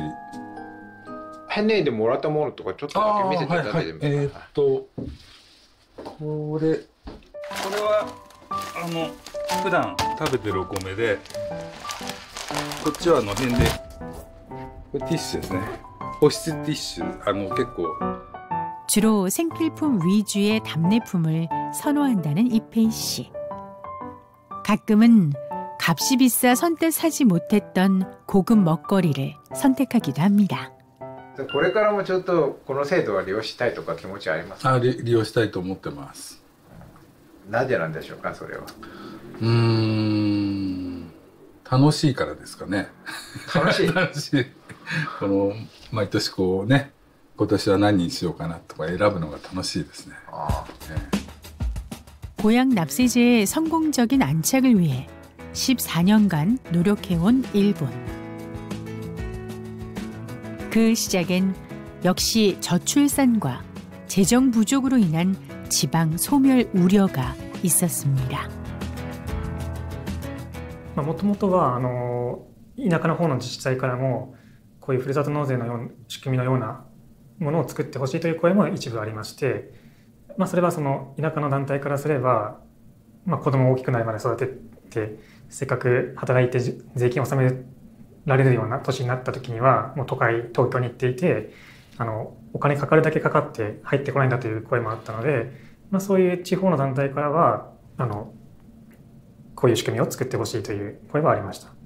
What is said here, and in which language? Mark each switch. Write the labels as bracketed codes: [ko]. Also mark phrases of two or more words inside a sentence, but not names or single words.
[ja] 返礼でもらったものとかちょっとだけ見せていただいてもいいですか？これは普段食べてるお米で、こっちは返礼、これティッシュですね。保湿ティッシュ結構 [ko] 주로 생필품 위주의 답례품을 선호한다는 이페이 씨. 가끔은 값이 비싸 선뜻 사지 못했던 고급 먹거리를 선택하기도 합니다. [ja] これからもちょっとこの制度は利用したいとか気持ちはありますか？利用したいと思ってます。なぜなんでしょうか、それは。楽しいからですかね。楽しい。楽しい。毎年こうね、今年は何にしようかなとか選ぶのが楽しいですね。 [ko] 고향 납세제의 성공적인 안착을 위해 14년간 노력해온 일본. 그 시작엔 역시 저출산과 재정 부족으로 인한 지방 소멸 우려가 있었습니다. [ja] もともとは田舎の方の自治体からもこういうふるさと納税のような仕組みのようなものを作ってほしいという声も一部ありまして、それはその田舎の団体からすれば、子供を大きくなるまで育ててせっかく働いて税金を納められるような年になった時にはもう東京に行っていてお金かかるだけかかって入ってこないんだという声もあったので、そういう地方の団体からはこういう仕組みを作ってほしいという声はありました。